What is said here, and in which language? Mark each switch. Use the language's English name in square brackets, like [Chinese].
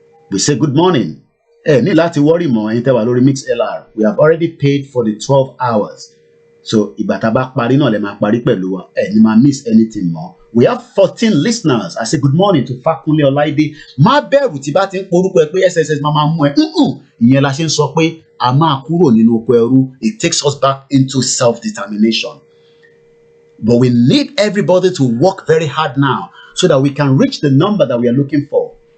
[English] We say good morning. [Yoruba] Ní láti worry mọ́ ẹ̀yin tẹ́ wà lórí MixLR. [English] We have already paid for the 12 hours. [Yoruba] So ìgbà tá bá parí náà lè máa parí pẹ̀lú wa. Ní máa [English] miss anything more. We have 14 listeners. I say good morning to Kunle Olaide. [Yoruba] Má bẹ̀rù tí bá ti ń porúkọ ẹ pé SSS máa mú ẹ. Ìyẹn la ṣe ń sọ pé a máa kúrò nínú oko ẹrú. [English] It takes us back into self-determination. But we need everybody to work very hard now so that we can reach the number that we are looking for.